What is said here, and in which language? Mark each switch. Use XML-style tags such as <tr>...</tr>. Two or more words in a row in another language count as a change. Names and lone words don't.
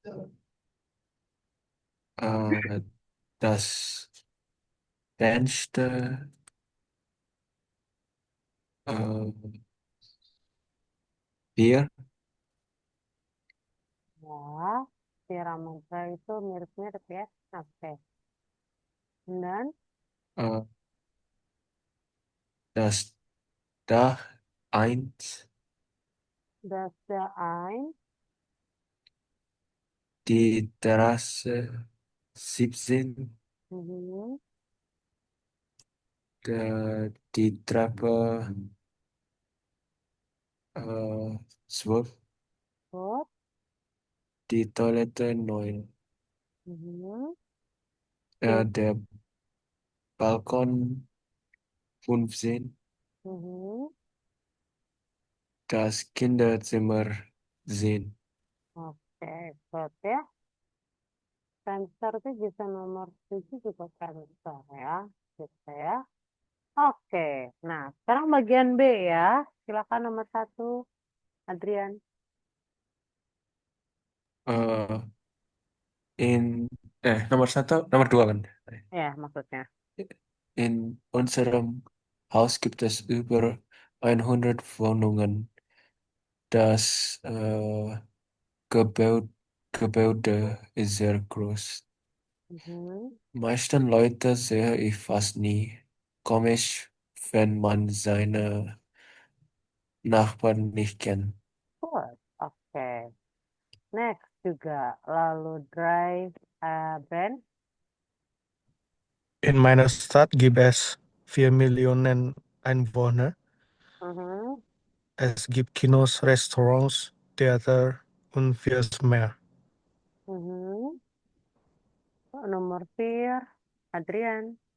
<de>Das Fenster 4.</de> <id>Ya, Tiramandra itu mirip-mirip ya. Oke. Dan</id> <de>Das Dach 1. das der ein. Die Terrasse 17. Mhm. Die Treppe 12. Gut. Die Toilette 9. Mhm. Gut. Der Balkon 15. Mhm. Das Kinderzimmer 10.</de> <id>Oke, good ya. Cancer itu bisa nomor 7 juga cancer ya. Gitu ya. Oke, nah sekarang bagian B ya. Silakan nomor 1, Adrian. Äh, nomor 1, nomor 2 kan? Ya, maksudnya.</id> <de>In unserem Haus gibt es über 100 Wohnungen. Das Gebäude, Gebäude ist sehr groß. Mhm. Meisten Leute sehe ich fast nie. Komisch, wenn man seine Nachbarn nicht kennt.</de> <id>Good. Oke. Next juga. Lalu drive, Brand.</id> <de>In meiner Stadt gibt es 4 Millionen Einwohner. Mhm. Es gibt Kinos, Restaurants, Theater und vieles mehr.</de> <id>Mhm. Nomor 4, Adrian.</id>